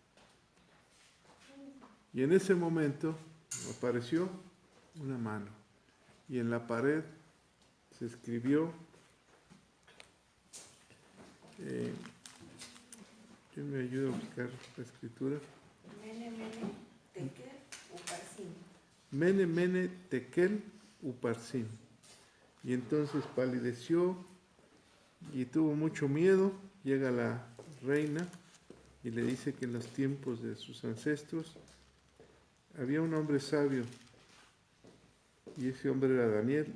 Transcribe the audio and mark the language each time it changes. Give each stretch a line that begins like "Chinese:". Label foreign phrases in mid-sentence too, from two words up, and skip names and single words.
Spanish: Y en ese momento apareció una mano, y en la pared se escribió, ¿quién me ayuda a buscar la escritura?
Aramaic: Mene, mene, tekel, uparsin. Mene, mene, tekel, uparsin.
Spanish: Y entonces palideció y tuvo mucho miedo. Llega la reina y le dice que en los tiempos de sus ancestros había un hombre sabio, y ese hombre era Daniel.